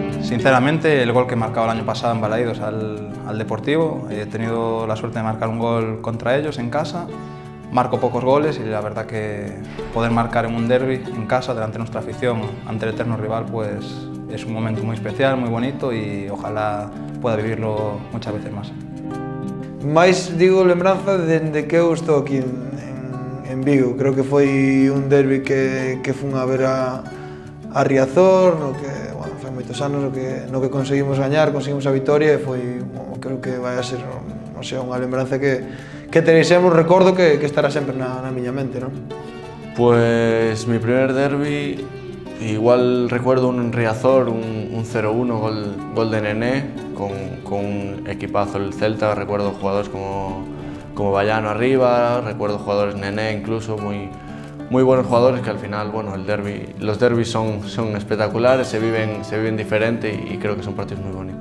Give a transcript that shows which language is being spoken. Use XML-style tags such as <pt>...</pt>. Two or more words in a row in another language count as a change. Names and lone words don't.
<es>Sinceramente, el gol que he marcado el año pasado en Balaídos al Deportivo, he tenido la suerte de marcar un gol contra ellos en casa. Marco pocos goles y la verdad que poder marcar en un derbi en casa delante de nuestra afición, ante el eterno rival, pues es un momento muy especial, muy bonito y ojalá pueda vivirlo muchas veces más.</es> <gl>Mais digo lembranza dende que eu estou aquí en Vigo. Creo que foi un derbi que fun a ver a Riazor, no que, bueno, foi moitos anos no que conseguimos gañar, conseguimos a vitoria e foi, creo que vai a ser, non sei, unha lembranza que tenéis un recordo que estará sempre na miña mente, non?</gl> <es>Pues mi primer derbi, igual recuerdo un Riazor, un 0-1, gol de Nené, con un equipazo el Celta. Recuerdo jugadores como Vallano arriba, recuerdo jugadores Nené incluso, muy buenos jugadores que al final, bueno, los derbis son espectaculares, se viven diferente y creo que son partidos muy bonitos.</es>